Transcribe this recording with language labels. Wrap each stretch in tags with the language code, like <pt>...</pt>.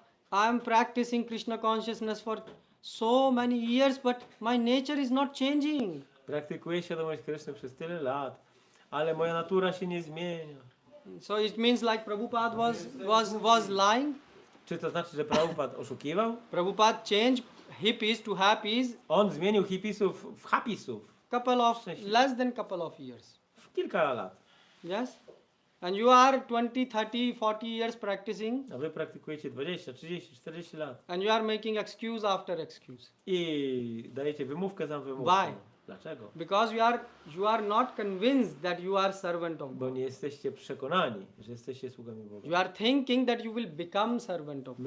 <en>I'm practicing Krishna consciousness for so many years, but my nature is not changing.</en> <pl>Praktykuję świadomość Kryszny przez tyle lat, ale moja natura się nie zmienia.</pl> <en>So it means like Prabhupada was lying.</en> <pl>Czy to znaczy, że Prabhupada oszukiwał?</pl> <en>Prabhupada changed hippies to happies</en> <pl>On zmienił hipisów w hapisów</pl> <en>less than couple of years.</en> <pl>w kilka lat.</pl> <en>Yes? And you are 20, 30, 40 years practicing,</en> <pl>A wy praktykujecie 20, 30, 40 lat</pl> <en>and you are making excuse after excuse.</en> <pl>i dajecie wymówkę za wymówką.</pl> <en>Why?</en> <pl>Dlaczego?</pl> <en>Because you are not convinced that you are servant of</en> <pl>Bo</pl> <en>God.</en> <pl>nie jesteście przekonani, że jesteście sługami Boga.</pl> <en>You are thinking that you will become servant of God.</en>